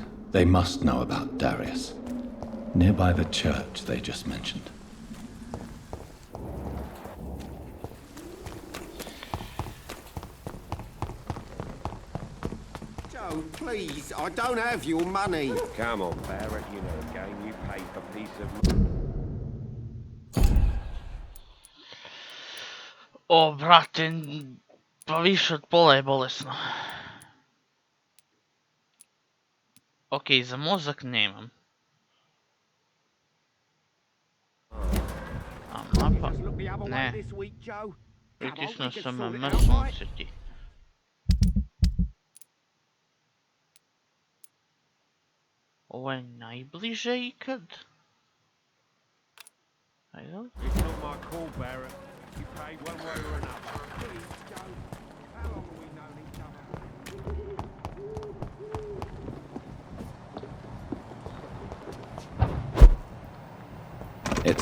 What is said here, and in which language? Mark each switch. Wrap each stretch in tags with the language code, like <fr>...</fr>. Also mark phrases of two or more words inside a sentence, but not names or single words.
<en>They must know about Darius. Nearby the church they just mentioned. Joe, please, I don't have your money. Come on, Barrett, you know the game. You pay for piece of...</en> <hr>O, brate, pa više od pola je bolesno. Okej, za mozak nemam. A mapa? Ne. Pritisnuo sam na sunčiti. Ovo je najbliže ikad. Ajde.</hr> <en>It's not my call, Barrett. You paid one way or another. Please, Joe. How long have we known each other?</en>